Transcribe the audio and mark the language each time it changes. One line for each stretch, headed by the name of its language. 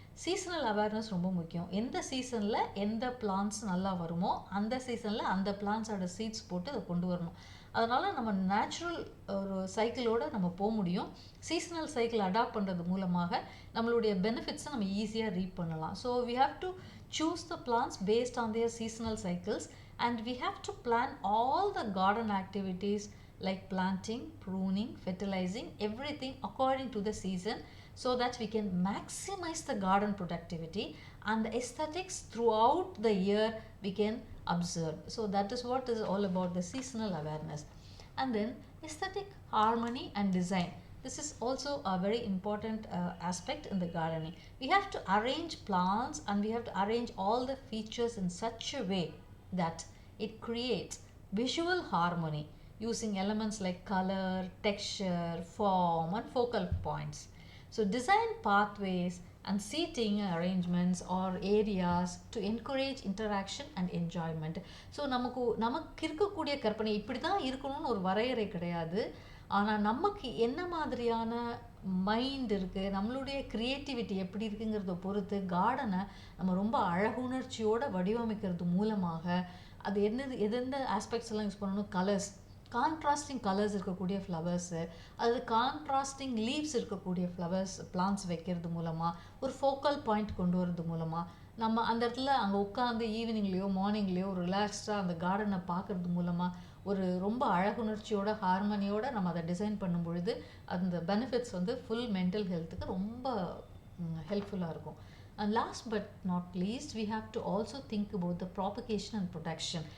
Tamil: Seasonal awareness ரொம்ப முக்கியம். எந்த சீசனில் எந்த பிளான்ட்ஸ் நல்லா வருமோ அந்த சீசனில் அந்த பிளான்ட்ஸோட சீட்ஸ் போட்டு அதை கொண்டு வரணும். அதனால் நம்ம நேச்சுரல் ஒரு சைக்கிளோடு நம்ம போக முடியும். சீசனல் சைக்கிள் அடாப்ட் பண்ணுறது மூலமாக நம்மளுடைய பெனிஃபிட்ஸை நம்ம ஈஸியாக ரீட் பண்ணலாம்.
English: So we have to choose the plants based on their seasonal cycles, and we have to plan all the garden activities like planting, pruning, fertilizing, everything according to the season so that we can maximize the garden productivity and the aesthetics throughout the year we can observe. So that is what is all about the seasonal awareness. And then aesthetic harmony and design. This is also a very important aspect in the gardening. We have to arrange plants and we have to arrange all the features in such a way that it creates visual harmony using elements like color, texture, form and focal points. So design pathways and seating arrangements or areas to encourage interaction and enjoyment.
Tamil: So நமக்கு இருக்கக்கூடிய கற்பனை இப்படி தான் இருக்கணும்னு ஒரு வரையறை கிடையாது. ஆனால் நமக்கு என்ன மாதிரியான மைண்ட் இருக்குது, நம்மளுடைய க்ரியேட்டிவிட்டி எப்படி இருக்குங்கிறத பொறுத்து கார்டனை நம்ம ரொம்ப அழகுணர்ச்சியோடு வடிவமைக்கிறது மூலமாக அது எந்தெந்த ஆஸ்பெக்ட்ஸ் எல்லாம் யூஸ் பண்ணணும். கலர்ஸ், கான்ட்ராஸ்டிங் கலர்ஸ் இருக்கக்கூடிய ஃப்ளவர்ஸு, அது கான்ட்ராஸ்டிங் லீவ்ஸ் இருக்கக்கூடிய ஃப்ளவர்ஸ் பிளான்ட்ஸ் வைக்கிறது மூலமாக, ஒரு ஃபோக்கல் பாயிண்ட் கொண்டு வரது மூலமாக நம்ம அந்த இடத்துல அங்கே உட்காந்து ஈவினிங்லேயோ மார்னிங்லேயோ ஒரு ரிலாக்ஸ்டாக அந்த கார்டனை பார்க்குறது மூலமாக ஒரு ரொம்ப அழகுணர்ச்சியோட ஹார்மனியோட நம்ம அதை டிசைன் பண்ணும் பொழுது அந்த பெனிஃபிட்ஸ் வந்து ஃபுல் மென்டல் ஹெல்த்துக்கு ரொம்ப ஹெல்ப்ஃபுல்லாக இருக்கும்.
English: And last but not least, we have to also think about the propagation and production.